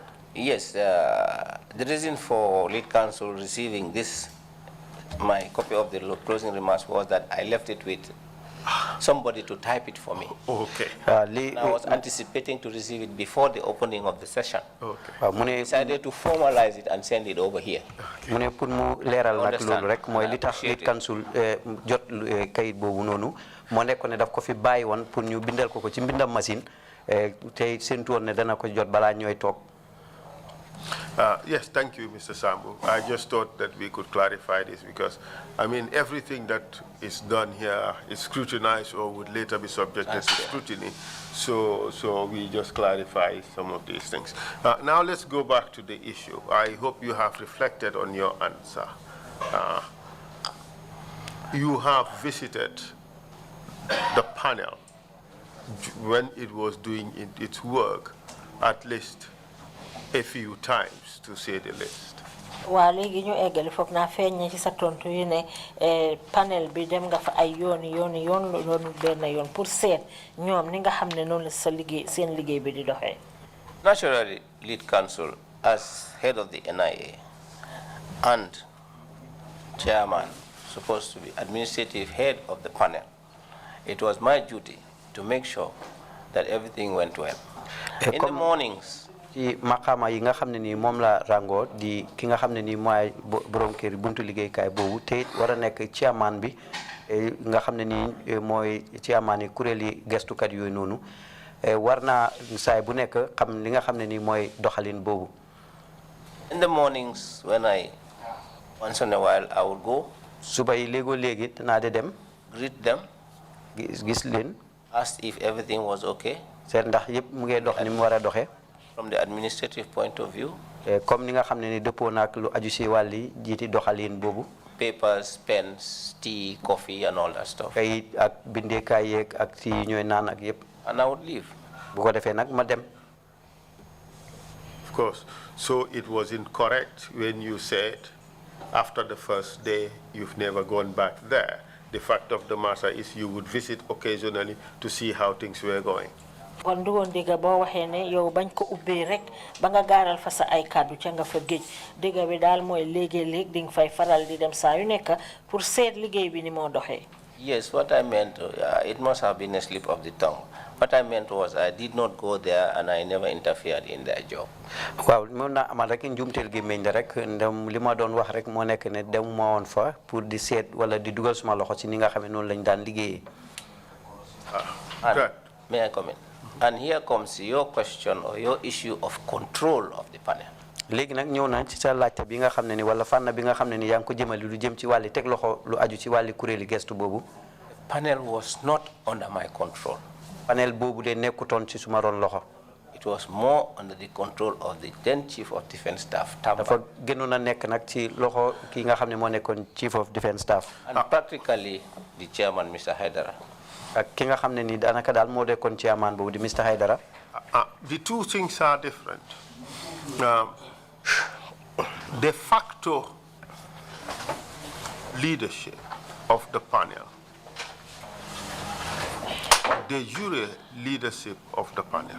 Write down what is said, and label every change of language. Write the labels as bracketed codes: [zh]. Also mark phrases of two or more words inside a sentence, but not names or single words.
[en] Yes, the reason for lead counsel receiving this, my copy of the closing remarks, was that I left it with somebody to type it for me. Okay. And I was anticipating to receive it before the opening of the session. Okay. I decided to formalize it and send it over here. [wo] Mune pour mu leral nak lolu rek moy li tax [en] lead counsel [wo] jot kayit bobu nonu mo nekkone daf ko fi bayyi won pour ñu bindal ko ci mbindam machine tay sentu won ne dana ko jot bala ñoy tok. [en] Yes, thank you, Mr. Sambu. I just thought that we could clarify this because, I mean, everything that is done here is scrutinized or would later be subjected to scrutiny. So we just clarify some of these things. Now let's go back to the issue. I hope you have reflected on your answer. You have visited the panel when it was doing its work at least a few times, to say the least. [wo] Waa léegi ñu eggali foog naa feeñ ci sa tontu yi ne panel bi dem nga fa ay yoon loolu benn yoon pour seet ñoom ni nga xam ne noonu la sa liggéey seen liggéey bi di doxee. [en] Naturally, lead counsel, as head of the NIA and chairman, supposed to be administrative head of the panel, it was my duty to make sure that everything went well. In the mornings, [wo] ci maqama yi nga xamne ni mom la rango di ki nga xamne ni moy borom kër buntu liggéey kay bobu te wara nek chairman bi nga xamne ni moy chairman yi kureli gestu kat yoy nonu warna say bu nek xam li nga xamne ni moy doxalin bobu. [en] In the mornings when I once in a while I would go [wo] suba yi lego legi na de dem [en] greet them, [wo] gis len, [en] ask if everything was okay [wo] set ndax yep mu ngi dox ni mu wara doxé. [en] From the administrative point of view, [wo] comme ni nga xam ne ni dëppoo naak lu aju si wàlli jiiti doxalin boobu. [en] Papers, pens, tea, coffee, and all that stuff. [wo] Kayit ak bindeekaay yeeg ak si ñooy naan ak yëpp. [en] And I would leave. [wo] bu ko defee nag ma dem. [en] Of course. So it was incorrect when you said after the first day you've never gone back there. The fact of the matter is you would visit occasionally to see how things were going. [wo] kon du woon dégg boo waxee ne yow bañ ko ubbee rek ba nga gaaral fa sa ay kàddu ca nga fa géej dégg bi daal mooy léegi-léeg di nga fay faral di dem saa yu nekk pour seet liggéey bi ni moo doxee. [en] Yes, what I meant, it must have been a slip of the tongue. What I meant was I did not go there and I never interfered in their job. [wo] waaw mën naa amal rek njuumteel gi meñ rek ndem li ma doon wax rek moo nekk ne dem ma woon fa pour di seet wala di dugal suma loxo ci ni nga xam ne noonu lañ daan liggéeyee. [en] May I comment? And here comes your question or your issue of control of the panel. [wo] léegi nag ñëw naa ci sa laajte bi nga xam ne ni wala fànn bi nga xam ne ni yaa ngi ko jëmale lu jëm ci wàlli teg loxo lu aju ci wàlli kuréeli gestu boobu. [en] Panel was not under my control. [wo] Panel boobu de nekkutoon ci suma ron loxo. [en] It was more under the control of the then Chief of Defence Staff, Tamba. [wo] dafa gënoon a nekk nag ci loxo ki nga xam ne moo nekkoon [en] Chief of Defence Staff. And practically the chairman, Mr. Haidara. [wo] ak ki nga xam ne ni daanaka daal moo nekkoon chairman boobu di Mr. Haidara. [en] The two things are different. [la] De facto [en] leadership of the panel, [la] de jure [en] leadership of the panel.